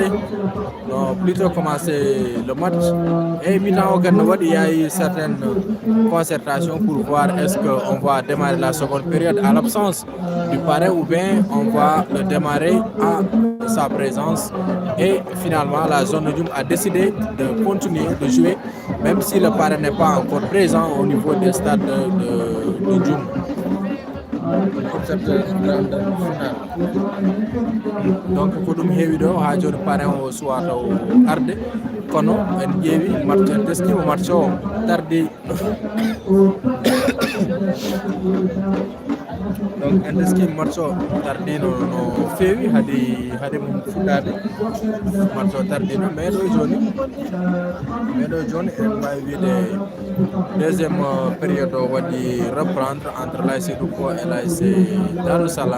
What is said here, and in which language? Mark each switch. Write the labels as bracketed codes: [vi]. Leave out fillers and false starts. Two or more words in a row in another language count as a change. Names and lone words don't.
[fr] Non, plutôt commencer le match. Et maintenant, il y a eu certaines concertations pour voir est-ce qu'on va démarrer la seconde période à l'absence du parrain ou bien on va le démarrer à sa présence. Et finalement, la zone de Djoum a décidé de continuer de jouer, même si le parrain n'est pas encore présent au niveau des stades de Djoum. Pour cette grande finale. Donc, pour nous, [ff] il ha joni parrain o suwata o arde kono en ƴeewi match en teskima match o tardi donc en teskima match o tardino no feewi hade mum fuɗɗade match o tardino mais ɗo joni en mbawi wiide [fr] deuxième période [ff] o waɗi reprendre [fr] entre l'ASC Douko et l'ASC Darou Salam.